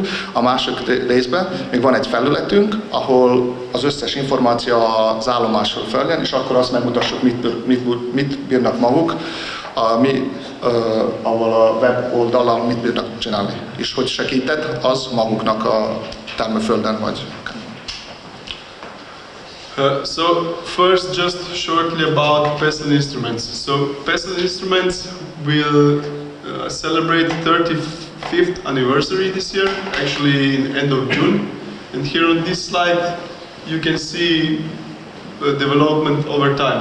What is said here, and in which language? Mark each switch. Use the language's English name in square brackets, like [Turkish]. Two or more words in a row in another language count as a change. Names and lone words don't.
[Hungarian] A második részben még van egy felületünk, ahol az összes információ az állomásról feljön, és akkor azt megmutassuk, mit bírnak maguk, ahol a web oldalon mit bírnak csinálni. És hogy segített, az maguknak a termőföldön vagy. [English] So first, just shortly about Kecel instruments. So Kecel instruments will celebrate 35th anniversary this year, actually in end of June. And here on this slide, you can see development over time.